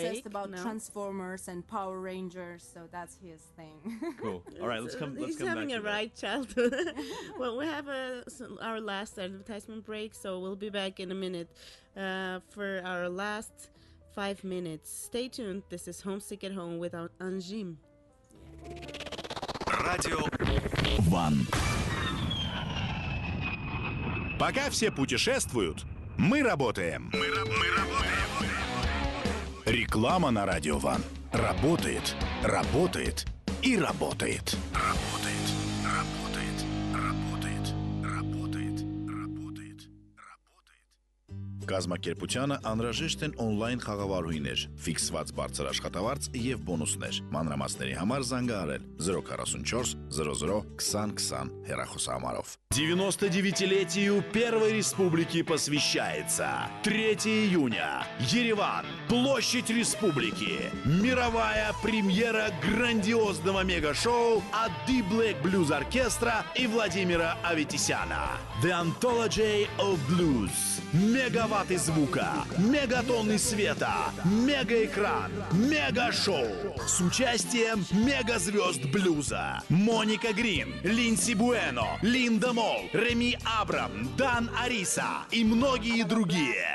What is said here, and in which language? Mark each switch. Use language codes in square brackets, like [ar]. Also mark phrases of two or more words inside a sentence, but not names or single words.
[en] He's so obsessed about Transformers and Power Rangers, so that's his thing. Cool. All right, let's come back to that. He's having a right childhood. Well, we have our last advertisement break, so we'll be back in a minute for our last 5 minutes. Stay tuned. This is Homesick at Home with Anjim. [ru] Радио Ван. Пока все путешествуют, мы работаем. Реклама на Радио Ван. Работает, работает и работает. Работает, работает, работает, работает, работает, работает. [hy] Կազմակերպությանը անհրաժեշտ են on-line խաղավարուհիներ, ֆիքսված բարձր աշխատավարձ եւ բոնուսներ։ Մանրամասների համար զանգահարել 044 00 2020 հեռախոսահամարով։ [ru] 99-летию Первой Республики посвящается. 3 июня. Ереван. Площадь Республики. Мировая премьера грандиозного мега-шоу от The Black Blues Оркестра и Владимира Аветисяна. [en] The Anthology of Blues. [ru] Мегаватты звука, мегатонны света, мегаэкран, мега-шоу с участием мегазвезд блюза. Моника Грин, Линдси Буэно, Линда Мол, Реми Абрам, Дан Ариса и многие другие.